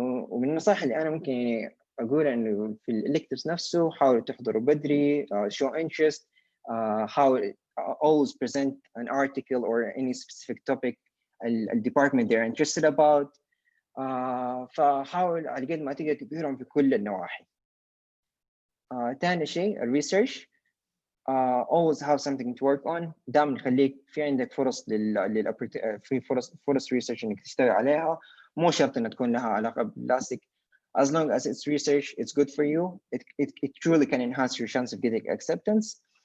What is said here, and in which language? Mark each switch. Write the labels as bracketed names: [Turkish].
[Arabic] ومن النصائح اللي أنا ممكن أقول إنه في الإلكتيفز نفسه حاولوا تحضروا بدري، [English] show interest, [Arabic] حاول [English] always present an article or any specific topic the department they're interested about. [Arabic] فحاول على قد ما تقدر تبهرهم في كل النواحي. ثاني شيء الريسيرش، [English] always have something to work on. [Arabic] دائما خليك في عندك فرص في فرص ريسيرش انك تشتغل عليها، مو شرط انها تكون لها علاقه بالبلاستيك. [English] As long as it's research, it's good for you. It truly can enhance your chance of getting acceptance.